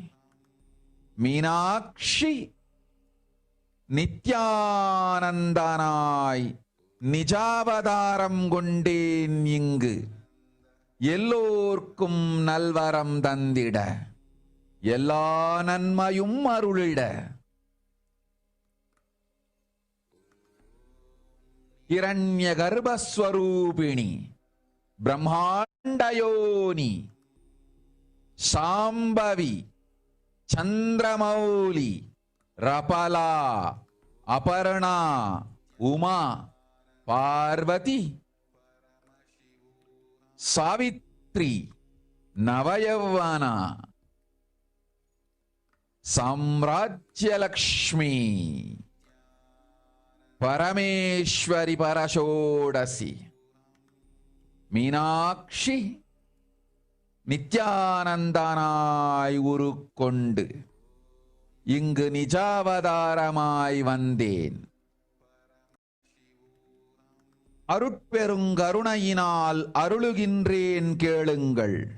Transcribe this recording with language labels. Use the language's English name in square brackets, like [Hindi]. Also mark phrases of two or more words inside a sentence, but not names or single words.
[Tamil] மீனாட்சி நித்யானந்தனாய் நிஜாவதாரம் கொண்டேன் இங்கு எல்லோர்க்கும் நல்வரம் தந்திட எல்லா நன்மையும் அருளிட [Sanskrit] हिरण्य गर्भस्वरूपिणी ब्रह्मांडयोनि शांभवी चंद्रमौली रपला अपर्णा उमा पार्वती सावित्री नवयौवना साम्राज्यलक्ष्मी परमेश्वरी परषोडसी [Tamil] மீனாட்சி நித்யானந்தனாய் உருக்கொண்டு இங்கு நிஜாவதாரமாய் வந்தேன். அருட்பெருங்கருணையினால் அருளுகின்றேன் கேளுங்கள்.